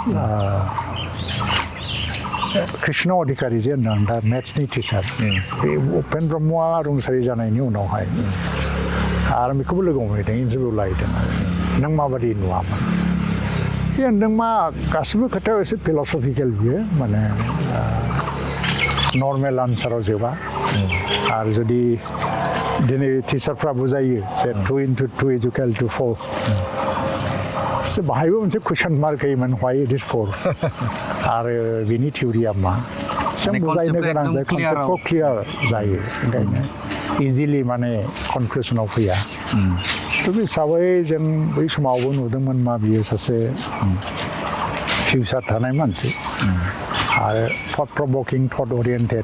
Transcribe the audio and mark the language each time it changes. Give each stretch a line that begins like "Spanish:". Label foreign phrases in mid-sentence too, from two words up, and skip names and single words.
Bodo: कृष्ण अधिकारी जे होनदों दा मेथ्सनि टिचार बे उपेन ब्रह्मआ रुंसारि जानायनि उनावहाय आरो बेखौबो लोगो हमहैदों इन्टारभिउ लाहैदों नों माबादि नुवामोन बे होनदों मा गासिबो खोथायाव एसे फिलसफिकेल बियो माने
English: normal answer
Bodo: जोबा आरो जुदि दिनै टिचारफ्रा बुजायो जे
English: 2 into 2 is equal to 4
Bodo: बाहायबो मोनसे कुइसन मार्क होयोमोन
English: why it is 4
Bodo: आरो बिनि थिउरिया मा जों बुजायनो गोनां जायो कनसेप्टखौ क्लियार जायो ओंखायनो इजिलि माने कनक्लुसनाव फैया थ' बे हिसाबै जों बै समावबो नुदोंमोन मा बियो सासे फिउचार थानाय मानसि आरो
English: thought provoking thought oriented